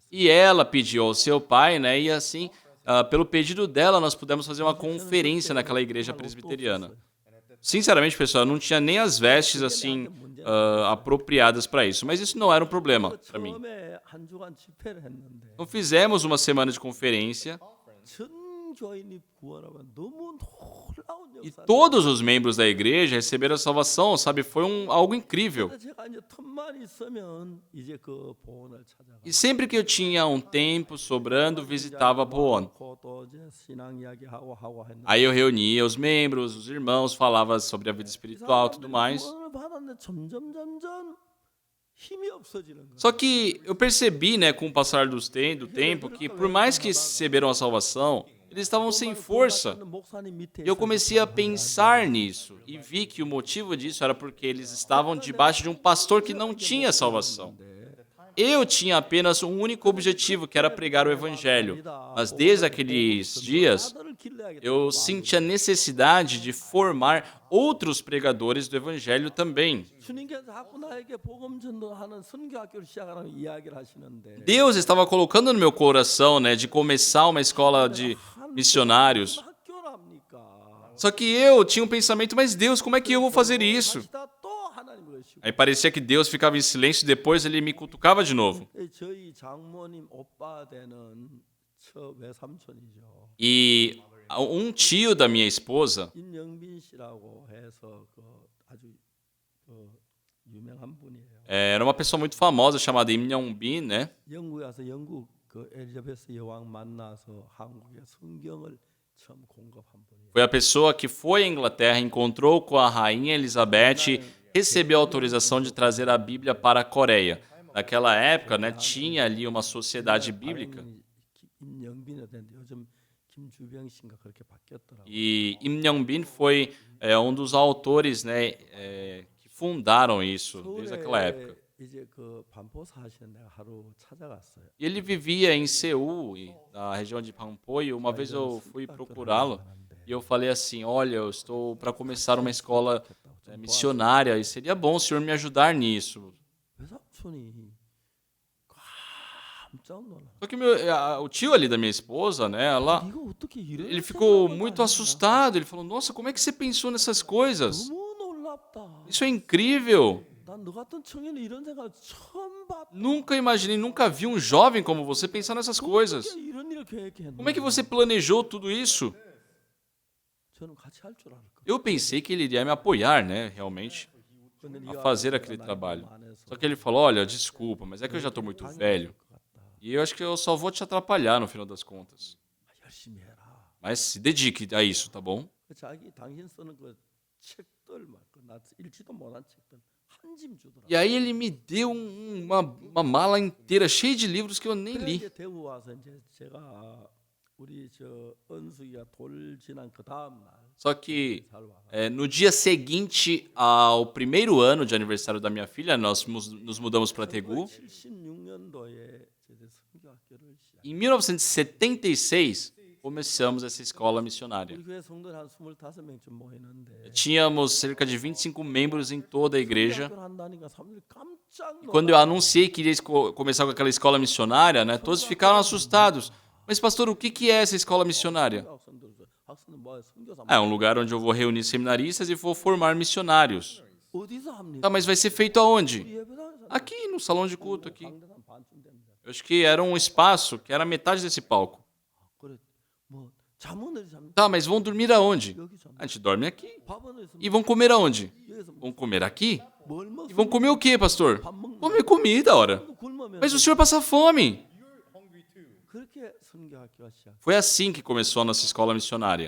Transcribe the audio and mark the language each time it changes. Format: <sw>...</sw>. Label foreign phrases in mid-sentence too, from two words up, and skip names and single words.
<pt>E ela pediu ao seu pai, né? E assim, pelo pedido dela, nós pudemos fazer uma conferência naquela igreja presbiteriana. Sinceramente, pessoal, eu não tinha nem as vestes assim apropriadas para isso, mas isso não era um problema para mim.</pt> <ko>처음에 한 주간 집회를 했는데</ko> <pt>Então fizemos uma semana de conferência</pt> <ko>전 교인이 구원하면 너무 놀라운</ko> <pt>e</pt> <ko>역사.</ko> <pt>todos os membros da igreja receberam a salvação, sabe? Foi algo incrível.</pt> <ko>그래서 제가 이제 틈만 있으면 이제 그 보원을 찾아가.</ko> <pt>E sempre que eu tinha um tempo sobrando, visitava Boon.</pt> <ko>또 이제 신앙 이야기하고 했는데</ko> <pt>Aí eu reunia os membros, os irmãos, falava sobre a vida espiritual e tudo mais.</pt> <ko>구원을 받았는데 점점 힘이 없어지는 거예요.</ko> <pt>Só que eu percebi, né, com o passar do tempo, que por mais que receberam a salvação, eles estavam sem força. E eu comecei a pensar nisso e vi que o motivo disso era porque eles estavam debaixo de um pastor que não tinha salvação. Eu tinha apenas um único objetivo, que era pregar o evangelho. Mas desde aqueles dias, eu senti a necessidade de formar outros pregadores do evangelho também.</pt> <ko>주님께서 자꾸 나에게 복음 전도하는 선교학교를 시작하라고 이야기를 하시는데</ko> <pt>Deus estava colocando no meu coração, né, de começar uma escola de missionários.</pt> <ko>학교랍니까?</ko> <pt>Só que eu tinha um pensamento, mas Deus, como é que eu vou fazer isso?</pt> <ko>다시 또 하나님을 의식하고</ko> <pt>Aí parecia que Deus ficava em silêncio e depois ele me cutucava de novo.</pt> <ko>저희 장모님 오빠 되는 저 외삼촌이죠.</ko> <pt>E um tio da minha esposa,</pt> <ko>임영빈 씨라고 해서 그 아주 유명한 분이에요.</ko> <pt>era uma pessoa muito famosa chamada Im Myung-bin, né?</pt> <ko>영국에 와서 영국 그 엘리자베스 여왕 만나서 한국에 성경을 처음 공급한 분이에요.</ko> <pt>Foi a pessoa que foi à Inglaterra, encontrou com a rainha Elizabeth, recebeu autorização de trazer a Bíblia para a Coreia. Naquela época, né, tinha ali uma sociedade bíblica.</pt> <ko>임영빈이 됐는데 요즘 김주병 씨인가 그렇게 바뀌었더라고요.</ko> <pt>E Im Myung-bin foi um dos autores, né, que fundaram isso desde aquela época.</pt> <ko>이제 그 반포 사시는 내가 하루 찾아갔어요.</ko> <pt>E ele vivia em Seul, na região de Pampo, e uma vez eu fui procurá-lo e eu falei assim, olha, eu estou para começar uma escola missionária e seria bom o senhor me ajudar nisso.</pt> <ko>외삼촌이 깜짝 놀라.</ko> <pt>Só que o tio ali da minha esposa, né,</pt> <ko>이거 어떻게 이런</ko> <pt>ele ficou</pt> <ko>생각을</ko> <pt>muito</pt> <ko>하냐?</ko> <pt>assustado. Ele falou, nossa, como é que você pensou nessas coisas?</pt> <ko>너무 놀랍다.</ko> <pt>Isso é incrível.</pt> <ko>난 너 같은 청년이 이런 생각 처음 봤다.</ko> <pt>Nunca imaginei, nunca vi um jovem como você pensar nessas coisas.</pt> <ko>어떻게 이런 일을 계획했나?</ko> <pt>Como é que você planejou tudo isso?</pt> <ko>저는 같이 할 줄 알았거든요.</ko> <pt>Eu pensei que ele iria me apoiar, né, realmente,</pt> <ko>근데</ko> <pt>a</pt> <ko>네가</ko> <pt>fazer</pt> <ko>내가</ko> <pt>aquele</pt> <ko>나이가</ko> <pt>trabalho.</pt> <ko>많아서</ko> <pt>Só que ele falou, olha, desculpa, mas é que eu já estou muito velho.</pt> <ko>것 같다.</ko> <pt>E eu acho que eu só vou te atrapalhar no final das contas.</pt> <ko>열심히 해라.</ko> <pt>Mas se dedique a isso, tá bom?</pt> <ko>당신 쓰는 그 책들 나 읽지도 못한 책들 한 짐 주더라.</ko> <pt>E aí ele me deu uma mala inteira cheia de livros que eu nem</pt> <ko>그래</ko> <pt>li.</pt> <ko>이제 대구 와서 이제 제가 우리 저 은숙이가 돌 지난 그 다음 날</ko> <pt>Só que</pt> <ko>살 와.</ko> <pt>no dia seguinte ao primeiro ano de aniversário da minha filha, nós nos mudamos para Tegu.</pt> <ko>76년도에 선교학교를 시작.</ko> <pt>Em 1976, começamos essa escola missionária.</pt> <ko>우리 교회 성도들 한 25명쯤 모이는데</ko> <pt>Tínhamos cerca de 25 membros em toda a igreja.</pt> <ko>선교학교를 한다니까 사람들이 깜짝 놀라.</ko> <pt>Quando eu anunciei que iria começar com aquela escola missionária, né, todos ficaram assustados. Mas, pastor, o que é essa escola missionária?</pt> <ko>학생들 뭐야? 선교사.</ko> <pt>É um lugar onde eu vou reunir seminaristas e vou formar missionários.</pt> <ko>어디서 합니까?</ko> <pt>Tá, mas vai ser feito aonde?</pt> <ko>우리 예배당에서</ko> <pt>Aqui, no salão de culto aqui.</pt> <ko>강단 한 반쯤 됩니다.</ko> <pt>Eu acho que era um espaço que era metade desse palco.</pt> <ko>그래 뭐 잠은 어디 잡니까?</ko> <pt>Tá, mas vão dormir aonde?</pt> <ko>여기 잡니다.</ko> <pt>A gente dorme aqui.</pt> <ko>밥은 어디서</ko> <pt>E vão comer aonde?</pt> <ko>여기서</ko> <pt>Vão comer aqui?</pt> <ko>뭘</ko> <pt>E</pt> <ko>먹어?</ko> <pt>vão comer o quê, pastor?</pt> <ko>밥 먹는</ko> <pt>Comer comida, ora.</pt> <ko>굶으면</ko> <pt>Mas o senhor passa fome.</pt> <ko>그렇게 선교학교가 시작.</ko> <pt>Foi assim que começou a nossa escola missionária.</pt>